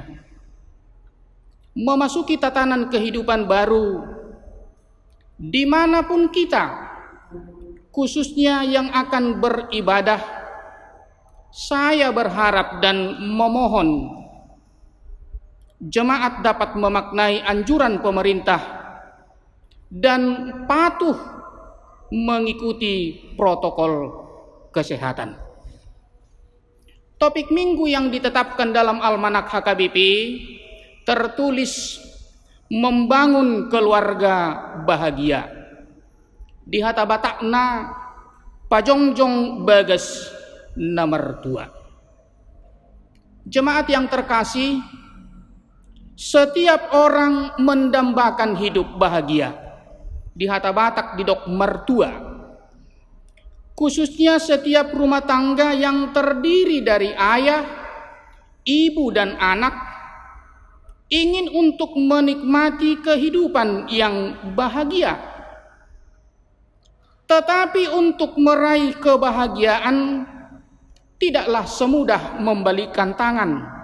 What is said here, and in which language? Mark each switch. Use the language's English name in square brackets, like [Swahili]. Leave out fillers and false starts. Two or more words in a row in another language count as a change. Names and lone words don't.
[Indonesian] Memasuki tatanan kehidupan baru, dimanapun kita, khususnya yang akan beribadah, saya berharap dan memohon jemaat dapat memaknai anjuran pemerintah dan patuh mengikuti protokol kesehatan. Topik minggu yang ditetapkan dalam Almanak HKBP tertulis membangun keluarga bahagia. [Batak Toba] Di hata batakna pajongjong bagas nomor 2. [Indonesian] Jemaat yang terkasih, setiap orang mendambakan hidup bahagia. [Batak Toba] Di hata Batak di dok mertua. [Indonesian] Khususnya setiap rumah tangga yang terdiri dari ayah, ibu dan anak ingin untuk menikmati kehidupan yang bahagia. Tetapi untuk meraih kebahagiaan tidaklah semudah membalikkan tangan.